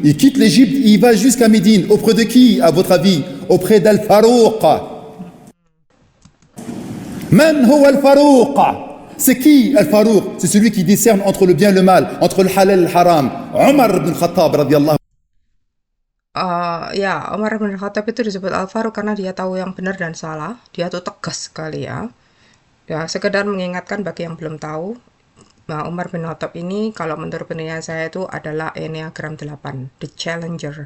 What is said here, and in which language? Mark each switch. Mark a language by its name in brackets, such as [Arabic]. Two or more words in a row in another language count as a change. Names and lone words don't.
[French] Il quitte l'Égypte, il va jusqu'à Médine. Auprès de qui, à votre avis? Auprès d'Al-Farouq. [Arabic] من هو [French] Al-Farouq? C'est qui Al-Farouq? C'est celui qui discerne entre le bien et le mal, entre le halal et le haram. Omar ibn Khattab radiyallahu. [Indonesian] Ya, Umar bin Khattab itu disebut Al-Faruq karena dia tahu yang benar dan salah. Dia tuh tegas sekali ya. Ya, sekedar mengingatkan bagi yang belum tahu, Nah, Umar bin Khattab ini kalau menurut penilaian saya itu adalah Enneagram 8, [English] the challenger.